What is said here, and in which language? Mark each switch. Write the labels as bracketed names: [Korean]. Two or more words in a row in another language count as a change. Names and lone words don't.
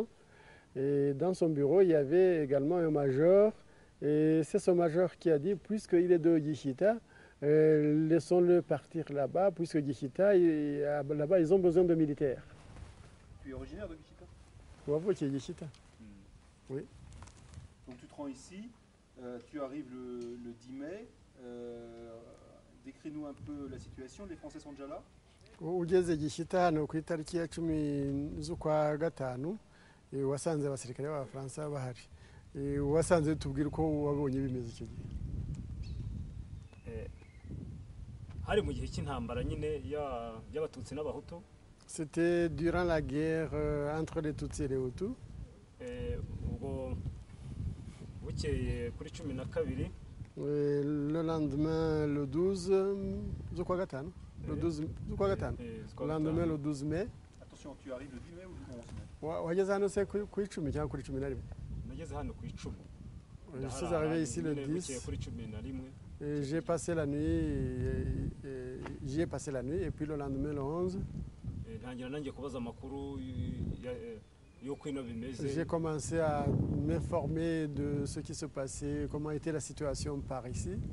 [French] Et dans son bureau, il y avait également un major et c'est ce major qui a dit, puisqu'il est de Gishita, laissons-le partir là-bas, puisque Gishita, là-bas, ils ont besoin de militaires. Tu es originaire de Gishita? Wavo qui est Gishita. Oui. Donc tu te rends ici, tu arrives le 10 mai. Décris-nous un peu la situation. Les Français sont déjà là? [Kinyarwanda] Ugeze Gishita hano ku itariki ya 10 z'ukwa gatanu wasanze abasirikare b'Abafaransa bahari. Wasanze tubwira uko wabonye bimeze icyo gihe. Hari mu gihe cy'intambara nyine y'Abatutsi n'Abahutu. [French] C'était durant la guerre entre les Tutsis et les Hutus. [Kinyarwanda] Ubwo bukeye kuri 12 [French] le lendemain le 12 [Kinyarwanda] z'ukwa gatanu. Le 12 z'ukwa gatanu. [French] Le lendemain le 12 mai. Attention, tu arrives le 10 mai ou le 11 mai? [Kinyarwanda] Wageze hano se ku 10 cyangwa kuri 11? Nageze hano ku 10. [French] Je suis arrivé ici le 10. Et j'ai passé la nuit, j'y ai passé la nuit et puis le lendemain le 11. J'ai commencé à m'informer de ce qui se passait, comment était la situation par ici.